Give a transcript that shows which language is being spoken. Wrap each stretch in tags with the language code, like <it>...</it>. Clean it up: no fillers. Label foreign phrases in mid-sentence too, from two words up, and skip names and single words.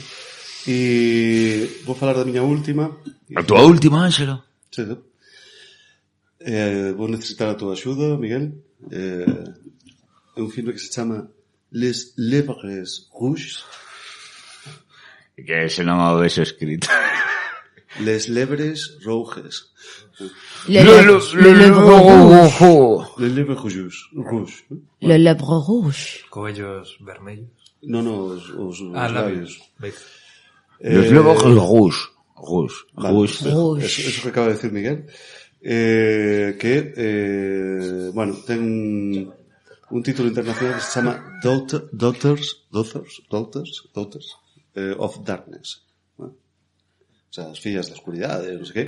<gl>E vou falar da miña última. A tua última, Ángelo? Sí, sí. Vou necesitar a tua axuda, Miguel. É un filme que se chama Les Lèvres Rouges. Que ese non o ves escrito. Les Lèvres Rouges. Le lèvre rouge. Les Lèvres Rouges. Le lèvre rouge. Coellos vermellos. No, os labios. Los lèvres rouges. Rouge.</gl> <es>Eso que acaba de decir Miguel.</es> <gl>Bueno, ten un título internacional que se chama Daughters of Darkness. ¿No?</gl> <es>O sea,</es> <gl>as fillas da oscuridade, non sei que.</gl>